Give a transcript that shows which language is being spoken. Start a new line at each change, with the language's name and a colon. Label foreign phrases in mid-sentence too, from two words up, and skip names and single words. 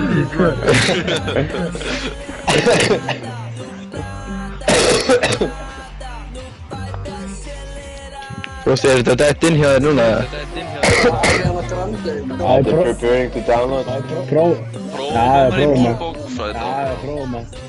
Icelandic: Frosti, er þetta dætt inn hjá þér núna?
English: Preparing to download.
Icelandic: Prófum maður.